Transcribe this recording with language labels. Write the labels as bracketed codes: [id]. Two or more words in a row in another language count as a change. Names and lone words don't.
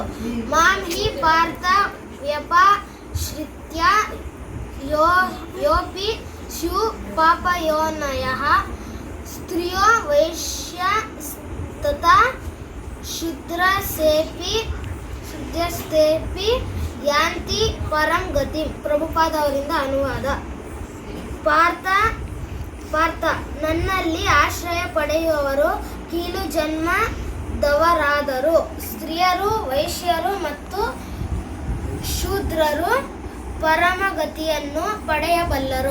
[sa] ಮಾಂ ಹಿ ಪಾರ್ಥ ವ್ಯಪಾಶ್ರಿತ್ಯ ಯೋಪಿ ಸ್ಯು ಪಾಪಯೋನಯಃ ಸ್ತ್ರಿಯೋ ವೈಶ್ಯಸ್ತಥಾ ಶೂದ್ರಸ್ತೆಪಿ ಯಾಂತಿ ಪರಂ ಗತಿಂ. [kn] ಪ್ರಭುಪಾದವರಿಂದ ಅನುವಾದ. ಪಾರ್ಥ, ನನ್ನಲ್ಲಿ ಆಶ್ರಯ ಪಡೆಯುವವರು ಕೀಳು ಜನ್ಮದವರಾದರೂ ಸ್ತ್ರೀಯರು, ವೈಶ್ಯರು ಮತ್ತು ಶೂದ್ರರು ಪರಮಗತಿಯನ್ನು ಪಡೆಯಬಲ್ಲರು.